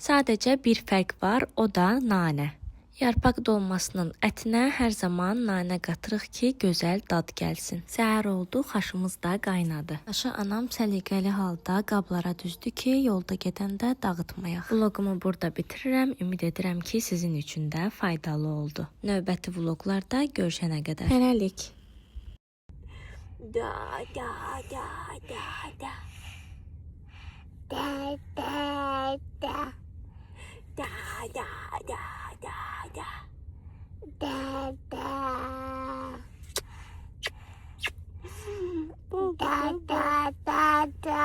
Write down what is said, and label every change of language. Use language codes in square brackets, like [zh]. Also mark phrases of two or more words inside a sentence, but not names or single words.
[az] Sadəcə bir fərq var, o da nanə. Yarpaq dolmasının ətinə hər zaman nanə qatırıq ki, gözəl dad gəlsin. Səhər oldu, xaşımız da qaynadı. Xaşı anam səliqəli halda qablara düzdü ki, yolda gedəndə dağıtmayaq. Vlogumu burada bitirirəm. Ümid edirəm ki, sizin üçün də faydalı oldu. Növbəti vloqlarda görüşənə qədər. Hələlik. Da da da da da. Da da da. Da da da da da. Da da. Da da da da.